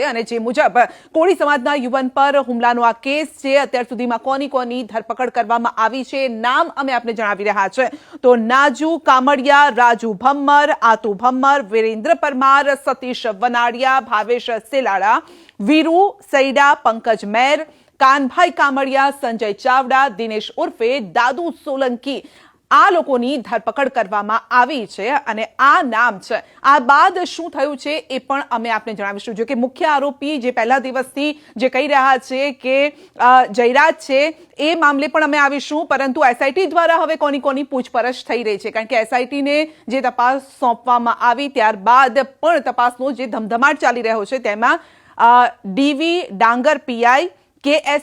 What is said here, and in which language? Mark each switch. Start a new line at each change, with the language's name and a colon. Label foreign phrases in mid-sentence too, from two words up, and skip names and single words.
Gujarati: અને જે મુજબ કોળી સમાજના યુવાન પર હુમલાનો આ કેસ છે, અત્યાર સુધીમાં કોની ધરપકડ કરવામાં આવી છે, નામ અમે આપને જણાવી રહ્યા છે। તો નાજુ કામડિયા, રાજુ ભમ્મર, આતુ ભમ્મર, વીરેન્દ્ર પરમાર, સતીશ વનાડિયા, ભાવેશ સેલાડા, વીरू सईडा, पंकज मेर, कानभाई कामड़िया, संजय चावड़ा, दिनेश उर्फे दादू सोलंकी આ લોકોની ધરપકડ કરવામાં આવી છે અને આ નામ છે। આ બાદ શું થયું છે એ પણ અમે આપને જણાવીશું। જો કે મુખ્ય આરોપી જે પહેલા દિવસથી જે કહી રહ્યા છે કે જયરાજ છે એ મામલે પણ અમે આવીશું, પરંતુ એસઆઈટી દ્વારા હવે કોની પૂછપરછ થઈ રહી છે, કારણ કે એસઆઈટીને જે તપાસ સોંપવામાં આવી ત્યારબાદ પણ તપાસનો જે ધમધમાટ ચાલી રહ્યો છે તેમાં ડીવી ડાંગર પીઆઈ, કે.એસ.